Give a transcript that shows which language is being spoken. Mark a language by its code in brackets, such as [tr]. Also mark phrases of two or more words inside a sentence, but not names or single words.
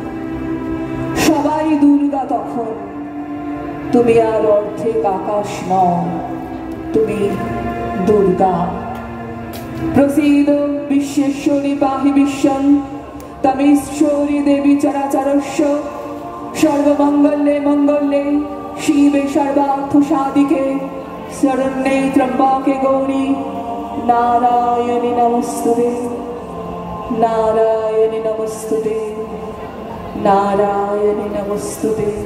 [bn] সবাই দুর্গা তখন, তুমি আর অর্ধেক আকাশ নও, তুমি দুর্গা। [sa] প্রসীদ বিশ্বেশ্বরী পাহি বিশ্বং, তমেশ্বরী দেবী চরাচরস্য। সর্বমঙ্গলে মঙ্গলে শিবে সর্বার্থ সাধিকে, শরণ্যে ত্র্যম্বকে গৌরী নারায়ণী নমস্তুতে। নারায়ণী নমস্তুতে, নারায়ণী নমস্তুতে।